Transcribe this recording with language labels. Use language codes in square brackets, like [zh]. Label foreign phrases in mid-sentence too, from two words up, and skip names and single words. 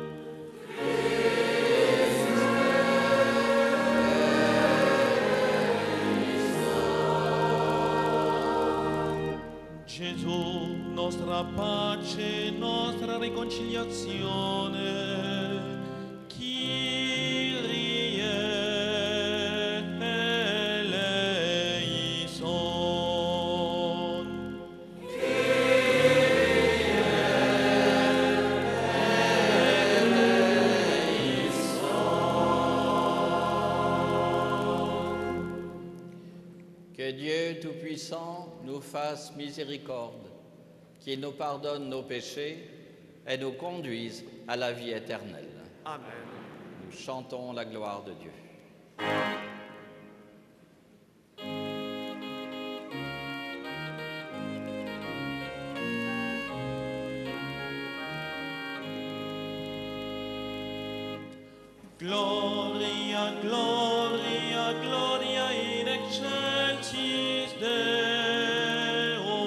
[it] Gesù, nostra pace, nostra riconciliazione, [el] Kyrie eleison. [fr] Que Dieu Tout-Puissant nous fasse miséricorde, qu'il nous pardonne nos péchés et nous conduise à la vie éternelle. Amen. Nous chantons la gloire de Dieu. [la] Gloria, gloria, gloria in excelsis Deo.